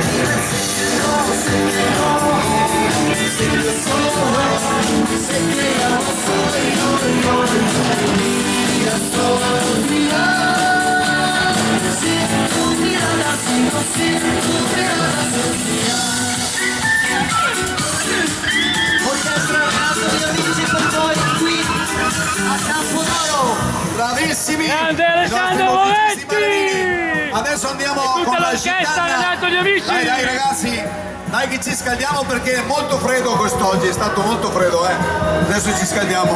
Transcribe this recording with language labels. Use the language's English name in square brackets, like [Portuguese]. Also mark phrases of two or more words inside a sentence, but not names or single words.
[Spanish] Dime, sé que no, sé que solo, sé que ya no soy yo. Mira, Sofía, sin tu mirada, sigo sin tu mirada, Sofía. [Italian] Orchestra Renato di Amici per voi qui a Campodoro. Bravissimi! Grande i Alessandro nostri musicisti Moretti! ballerini. Adesso andiamo E tutta con la l'orchestra gitana. Renato di Amici! Dai ragazzi, dai che ci scaldiamo perché è molto freddo quest'oggi, è stato molto freddo, Adesso ci scaldiamo.